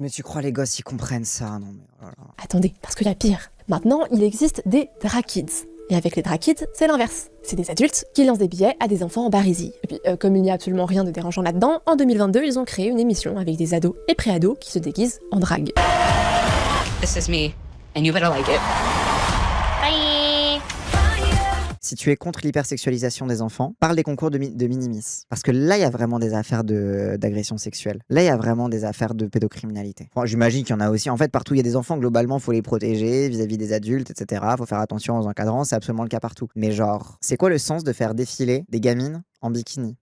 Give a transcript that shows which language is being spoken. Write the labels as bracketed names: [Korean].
[French] Mais tu crois les gosses ils comprennent ça? Non mais oh là là. Attendez, parce qu'il y a pire. Maintenant, il existe des drag kids. Et avec les drag kids, c'est l'inverse. C'est des adultes qui lancent des billets à des enfants en barésie. Et puis, comme il n'y a absolument rien de dérangeant là-dedans, en 2022, ils ont créé une émission avec des ados et pré-ados qui se déguisent en drag. [English] This is me, and you better like it. Bye. [French] Si tu es contre l'hypersexualisation des enfants, parle des concours de Minimis. Parce que là, il y a vraiment des affaires d'agression sexuelle. Là, il y a vraiment des affaires de pédocriminalité. Enfin, j'imagine qu'il y en a aussi. En fait, partout, il y a des enfants, globalement, il faut les protéger vis-à-vis des adultes, etc. Il faut faire attention aux encadrants, c'est absolument le cas partout. Mais genre, c'est quoi le sens de faire défiler des gamines en bikini?